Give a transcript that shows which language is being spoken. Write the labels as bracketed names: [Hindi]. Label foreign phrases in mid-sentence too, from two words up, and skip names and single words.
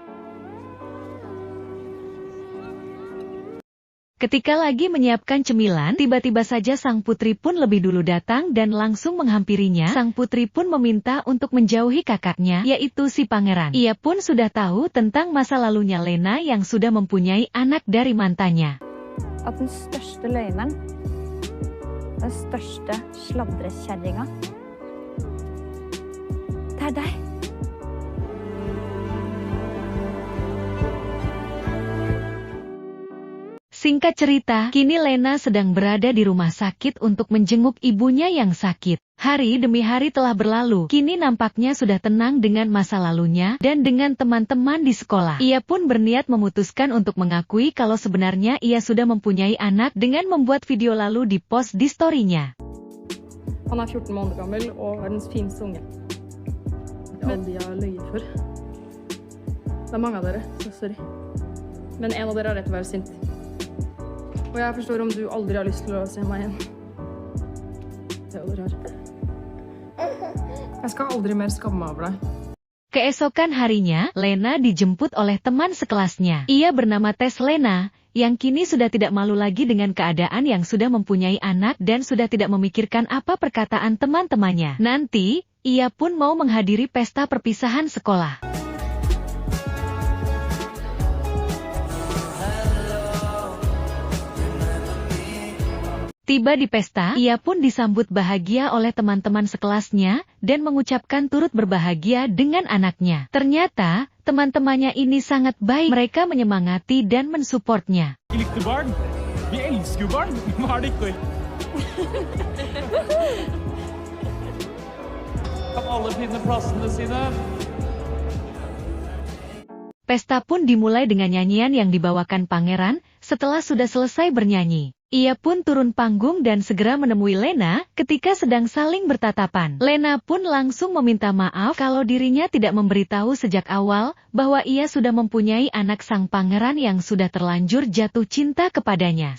[Indonesian] Ketika lagi menyiapkan cemilan, tiba-tiba saja sang putri pun lebih dulu datang dan langsung menghampirinya. Sang putri pun meminta untuk menjauhi kakaknya, yaitu si pangeran. Ia pun sudah tahu tentang masa lalunya Lena yang sudah mempunyai anak dari mantannya. [Norwegian] At den største løgneren, den største sladrekjerringa, det er deg. [Indonesian] Singkat cerita, kini Lena sedang berada di rumah sakit untuk menjenguk ibunya yang sakit. Hari demi hari telah berlalu, kini nampaknya sudah tenang dengan masa lalunya dan dengan teman-teman di sekolah. Ia pun berniat memutuskan untuk mengakui kalau sebenarnya ia sudah mempunyai anak dengan membuat video lalu di-post di story-nya. [Norwegian] Han er 14 måneder gammel og verdens fineste unge. Det er alle de har løyet for. Det er mange av dere, så sorry. Men en av dere har rett til å være sint. Og jeg forstår om du aldri har lyst til å se meg igjen. Det er dere har. Jeg skal aldri mer skamme meg over deg. [Indonesian] Keesokan harinya, Lena dijemput oleh teman sekelasnya. Ia bernama Tess Lena, yang kini sudah tidak malu lagi dengan keadaan yang sudah mempunyai anak dan sudah tidak memikirkan apa perkataan teman-temannya. Nanti, ia pun mau menghadiri pesta perpisahan sekolah. Tiba di pesta, ia pun disambut bahagia oleh teman-teman sekelasnya dan mengucapkan turut berbahagia dengan anaknya. Ternyata, teman-temannya ini sangat baik. Mereka menyemangati dan mensupportnya. [Norwegian] Vi likte barn. Vi elsker jo barn. Hva er det ikke? Kan alle finne plassene sine? [Indonesian] Pesta pun dimulai dengan nyanyian yang dibawakan pangeran. Setelah sudah selesai bernyanyi, ia pun turun panggung dan segera menemui Lena ketika sedang saling bertatapan. Lena pun langsung meminta maaf kalau dirinya tidak memberitahu sejak awal bahwa ia sudah mempunyai anak sang pangeran yang sudah terlanjur jatuh cinta kepadanya.